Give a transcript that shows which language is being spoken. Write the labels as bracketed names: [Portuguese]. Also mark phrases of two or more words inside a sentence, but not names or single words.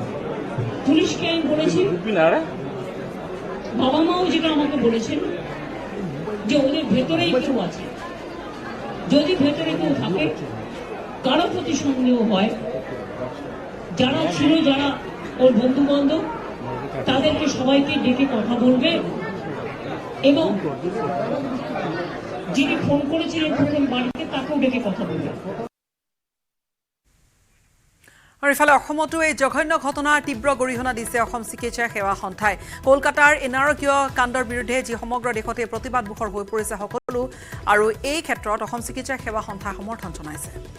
[Bangla] পুলিশকে আমি বলেছি, বাবা মাও যেটা আমাকে বলেছেন যে ওদের ভেতরেই কেউ আছে, যদি ভেতরে কেউ থাকে, কারো প্রতি সন্দেহ হয়, যারা ছিল, যারা ওর বন্ধু বান্ধব, তাদেরকে সবাইকে ডেকে কথা বলবে এবং যিনি ফোন করেছিলেন প্রথম বাড়িতে তাকেও ডেকে কথা বলবে। [Assamese] আৰু ইফালে অসমতো এই জঘন্য ঘটনাৰ তীব্ৰ গৰিহণা দিছে অসম চিকিৎসা সেৱা সন্থাই। কলকাতাৰ এই নাৰকীয় কাণ্ডৰ বিৰুদ্ধে যি সমগ্ৰ দেশতে প্ৰতিবাদ মুখৰ হৈ পৰিছে সকলো, আৰু এই ক্ষেত্ৰত অসম চিকিৎসা সেৱা সন্থাই সমৰ্থন জনাইছে।